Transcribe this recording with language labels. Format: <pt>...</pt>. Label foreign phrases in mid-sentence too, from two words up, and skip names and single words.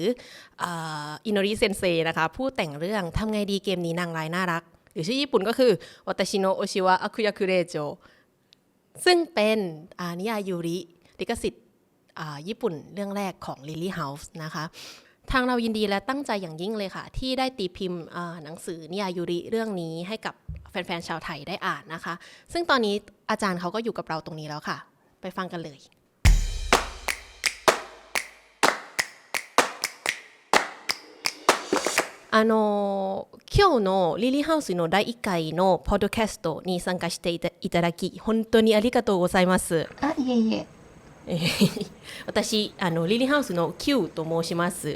<th>อิโนริเซนเซนะคะผู้แต่งเรื่องทำไงดีเกมนี้นางร้ายน่ารักหรือชื่อญี่ปุ่นก็คือวาตาชิโนะโอชิวะอาคุยาคุเรโจซึ่งเป็นนิยายยูริลิขสิทธิ์ญี่ปุ่นเรื่องแรกของ Lily House นะคะทางเรายินดีและตั้งใจอย่างยิ่งเลยค่ะที่ได้ตีพิมพ์หนังสือนิยายยูริเรื่องนี้ให้กับแฟนๆชาวไทยได้อ่านนะคะซึ่งตอนนี้อาจารย์เขาก็อยู่กับเราตรงนี้แล้วค่ะไปฟังกันเลย</th> <ja>今日のリリーハウスの第1回のポッドキャストに参加していただき本当にありがとうございます。いえいえ。私リリーハウスの Q と申します。</ja>